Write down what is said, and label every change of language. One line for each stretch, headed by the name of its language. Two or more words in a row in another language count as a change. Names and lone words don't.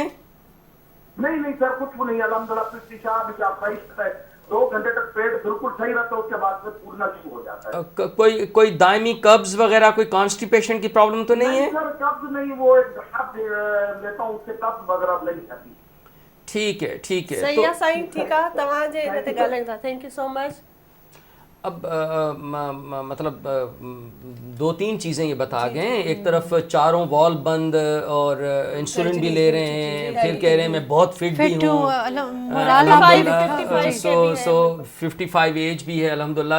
Urdu: نہیں سر کچھ بھی نہیں الحمدللہ. پیشاب صحیح رہتا ہے, 2 گھنٹے تک پیٹ بالکل صحیح رہتا ہے, اس کے بعد پھر پھولنا شروع ہو جاتا ہے. کوئی دائمی قبض وغیرہ, کوئی کانسٹیپیشن کی پرابلم تو نہیں ہے؟ سر قبض نہیں, وہ ایک گھاٹ لیتا ہوں, اس سے قبض وغیرہ نہیں آتی. ٹھیک ہے صحیح ہے سائیں. ٹھیک ہے,
Sindhi: تمہاں جے ان تے ڳالهائين था.
English: Thank you so much.
Urdu: اب مطلب 2-3 چیزیں یہ بتا گئے ہیں. ایک طرف چاروں وال بند اور انسولین بھی لے رہے ہیں, پھر کہہ رہے ہیں میں بہت فٹ بھی ہوں, سو 55 ایج بھی ہے الحمدللہ.